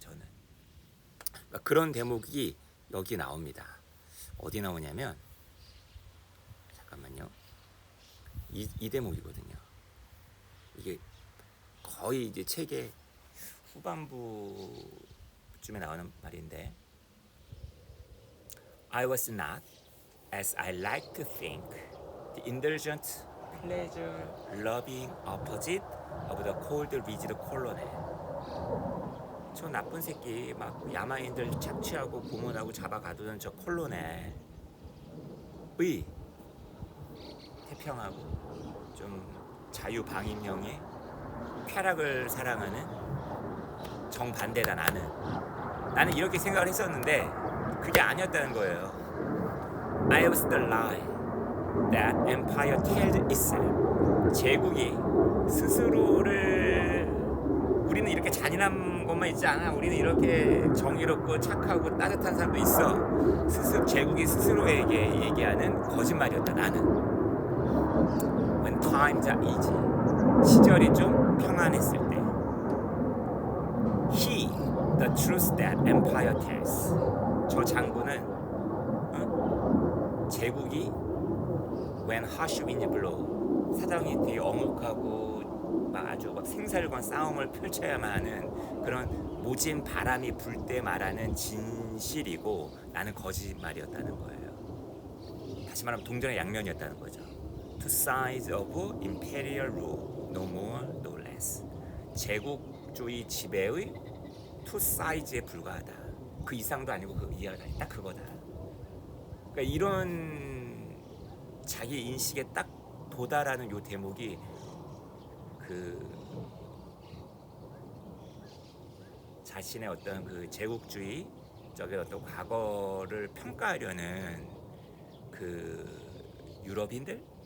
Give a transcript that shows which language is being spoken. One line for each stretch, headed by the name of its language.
Korean: 저는 그러니까 그런 대목이 여기 나옵니다. 어디 나오냐면, 잠깐만요, 이 대목이거든요. 이게 거의 이제 책의 후반부 쯤에 나오는 말인데
English: I was not, as I like to think, the indulgent, pleasure-loving opposite of the cold, rigid colonel.
Korean: 저 나쁜 새끼 막 야마인들 착취하고 고문하고 잡아가두는 저 콜론의 태평하고 좀 자유방임형의 쾌락을 사랑하는 정반대다. 나는 이렇게 생각을 했었는데 그게 아니었다는 거예요.
English: I was the lie that empire told itself.
Korean: 제국이 스스로를 우리는 이렇게 잔인한 것만 있지 않아. 우리는 이렇게 정의롭고 착하고 따뜻한 사람도 있어. 제국이 스스로에게 얘기하는 거짓말이었다. 나는
English: When times are easy,
Korean: 시절이 좀 평안했을 때
English: He, the truth that empire tells.
Korean: 저 장군은 제국이
English: When harsh winds blow,
Korean: 사정이 되게 엄혹하고 아주 막 생살과 싸움을 펼쳐야만 하는 그런 모진 바람이 불 때 말하는 진실이고 나는 거짓말이었다는 거예요. 다시 말하면 동전의 양면이었다는 거죠.
English: Two sides of imperial rule, no more, no less.
Korean: 제국주의 지배의 two sides에 불과하다. 그 이상도 아니고 그 이하도 아니다. 딱 그거다. 그러니까 이런 자기 인식에 딱 도달하는 요 대목이 그 자신의 어떤 그 제국주의적인 어떤 과거를 평가하려는 그 유럽인들